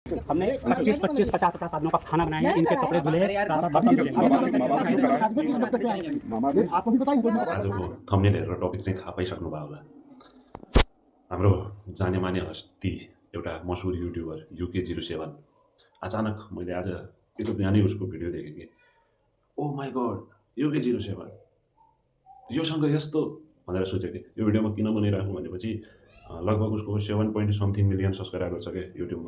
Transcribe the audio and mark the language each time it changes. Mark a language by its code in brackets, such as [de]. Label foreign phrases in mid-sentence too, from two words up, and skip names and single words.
[hi] हमने 25-50 आदमियों का खाना बनाया है, इनके कपड़े धुले हैं, बर्तन धुले हैं। [ne] आजको थम्बनेल हेरेर टपिक चाहिँ थाहा पाइसक्नु भयो होला। हाम्रो जाने माने हस्ती एउटा मसहुर युट्युबर UK07 अचानक मैले आज त्यो बिहानै उसको भिडियो देखेँ कि [en] oh my god [ne] UK07 योसँग यस्तो भनेर सोचेँ कि यो भिडियो म किन बनाइराखौँ भनेपछि लगभग उसको 7.something [en] million subscriber [ne] छ क्या युट्युबमा।